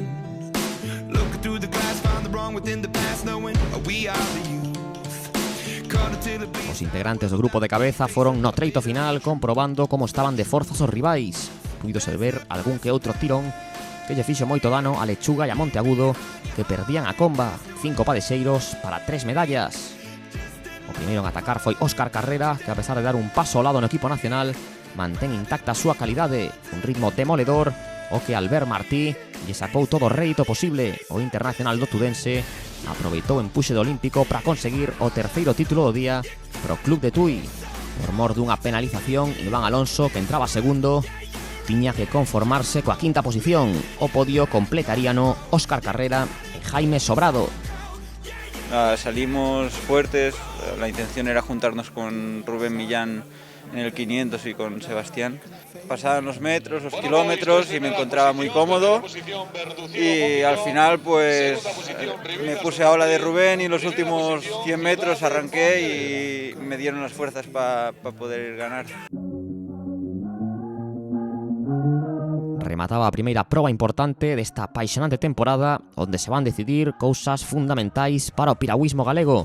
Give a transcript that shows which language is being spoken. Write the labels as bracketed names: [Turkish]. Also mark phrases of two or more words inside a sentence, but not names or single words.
[English] Looking through the glass, find the wrong within the past, knowing we are the youth. [Galician] Os integrantes do grupo de cabeza foron no treito final comprobando como estaban de forzas os rivais. Puídose ver algún que outro tirón que lle fixo moito dano a Lechuga e a Monteagudo, que perdían a comba, 5 padexeiros para 3 medallas. O primeiro en atacar foi Óscar Carrera, que a pesar de dar un paso ao lado no equipo nacional, mantén intacta a súa calidade, un ritmo demoledor, o que Albert Martí lle sacou todo o rédito posible. O internacional do Tudense aproveitou o empuxe do Olímpico para conseguir o terceiro título do día pro Club de Tui. Por mor dunha penalización, Iván Alonso, que entraba segundo, tiña que conformarse coa quinta posición. O podio completaríano Óscar Carrera e Jaime Sobrado. [Spanish] Salimos fuertes, la intención era juntarnos con Rubén Millán en el 500 y con Sebastián. Pasaban los metros, los kilómetros y me encontraba muy cómodo y al final pues me puse a ola de Rubén y los últimos 100 metros arranqué y me dieron las fuerzas para poder ganar. [Galician] Remataba a primeira proba importante desta apaixonante temporada onde se van decidir cousas fundamentais para o piragüismo galego.